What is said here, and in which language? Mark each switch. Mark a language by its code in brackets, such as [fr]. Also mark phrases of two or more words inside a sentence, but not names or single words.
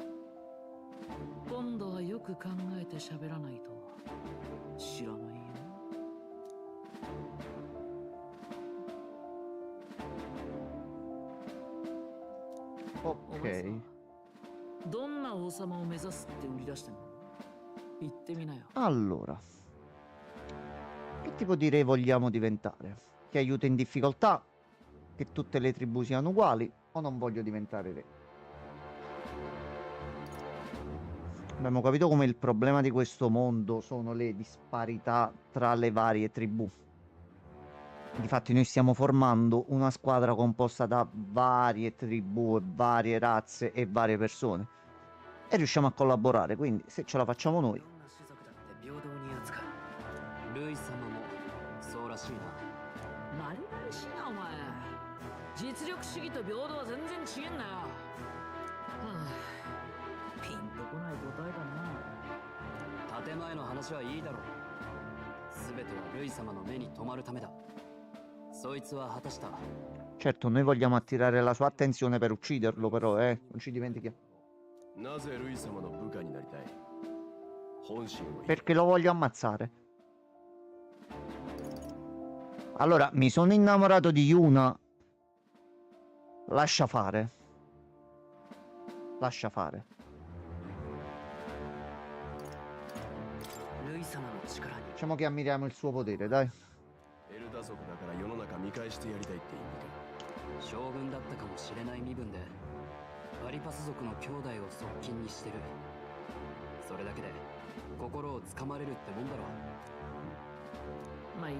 [ja] 今度はよく考えて喋らないと知らないよ。 Ok. どんな王様を目指すって売り出してんの？言ってみなよ。 [it] Allora, che tipo di re vogliamo diventare? Che aiuta in difficoltà? Che tutte le tribù siano uguali? O non voglio diventare re? Abbiamo capito come il problema di questo mondo sono le disparità tra le varie tribù. Difatti noi stiamo formando una squadra composta da varie tribù, e varie razze e varie persone. E riusciamo a collaborare, quindi se ce la facciamo noi. [ja] どんな種族だって平等に扱う。ルイ様もそうらしいな。丸々しいなお前。実力主義と平等は全然違えんだよ。はあ、ピンとこない答えだな。建前の話はいいだろう。全てはルイ様の目に留まるためだ。そいつは果たした。 [it] Certo, noi vogliamo attirare la sua attenzione per ucciderlo, però, non ci dimentichiamo. [ja] なぜルイ様の部下になりたい？本心を言え。 [it] Perché lo voglio ammazzare. Allora, mi sono innamorato di Yuna. Lascia fare. Lascia fare. [ja] ルイ様の力に [it] Diciamo che ammiriamo il suo potere, dai. [ja] エルダ族だから世の中見返してやりたいって意味か。将軍だったかもしれない身分でパリパス族の兄弟を側近にしてる。それだけで心をつかまれるってもんだろ。まあいいわ。